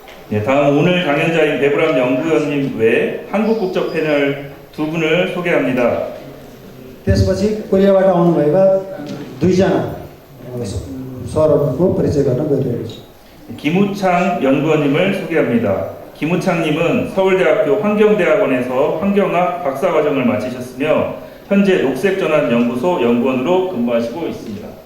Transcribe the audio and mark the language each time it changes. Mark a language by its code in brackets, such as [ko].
[ko] 네, 다음 오늘 강연자인 배브람 연구위원님 외 한국 국적 패널 두 분을 소개합니다. [ne] त्यसपछि कोरियाबाट आउनुभएका दुईजना सरहरूको परिचय गर्न गइरहेको छु। [ko] 김우창 연구원님을 소개합니다. 김우창님은 서울대학교 환경대학원에서 환경학 박사과정을 마치셨으며 현재 녹색전환연구소 연구원으로 근무하시고 있습니다.